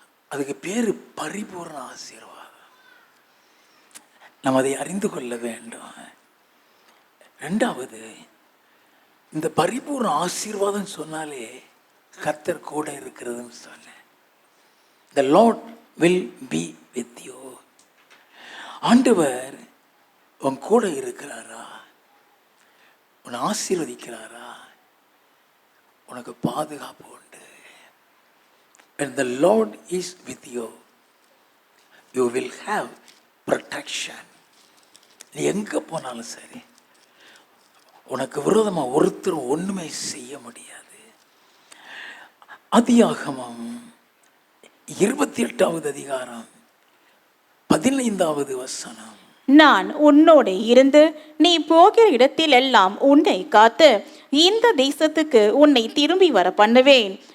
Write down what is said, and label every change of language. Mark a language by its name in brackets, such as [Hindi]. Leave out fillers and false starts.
[Tamil] அதுக்கு பேரு பரிபூர்ண ஆசீர்வாதம். நம்ம அதை அறிந்து கொள்ள வேண்டும். 2வது, இந்த பரிபூர்ண ஆசீர்வாதம் சொன்னாலே கர்த்தர் கூட இருக்கிறதுன்னு சொன்ன. [English] The Lord will be with you. [Tamil] ஆண்டவர் உன் கூட இருக்கிறாரா? உன்னை ஆசீர்வதிக்கிறாரா? உனக்கு பாதுகாப்பு உண்டு. [English] When the Lord is with you, you will have protection. [Tamil] நீ எங்க போனாலும் சரி, உனக்கு விரோதமா ஒருத்தரும் ஒண்ணுமே செய்ய முடியாது. ஆதியாகமம் 28வது அதிகாரம் 15வது வசனம். நான் உன்னோடு இருந்து நீ போகிற இடத்தில் எல்லாம் உன்னை காத்து இந்த தேசத்துக்கு உன்னை திரும்பி வர பண்ணுவேன்.